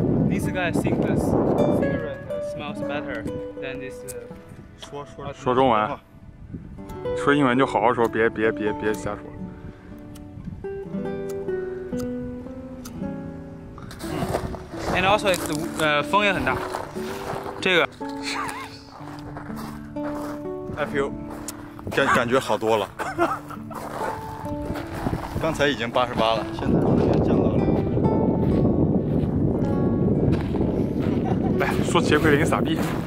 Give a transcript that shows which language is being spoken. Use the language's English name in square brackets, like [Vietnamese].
[English] This guy thinks the cigarette smells better than this. [Chinese] 说中文，说英文就好好说，别瞎说。 [English] And also it's [Chinese] 风也很大。这个 [English] I feel [Chinese] 感觉好多了。刚才已经88了，现在瞬间降到了。来说杰奎琳傻逼。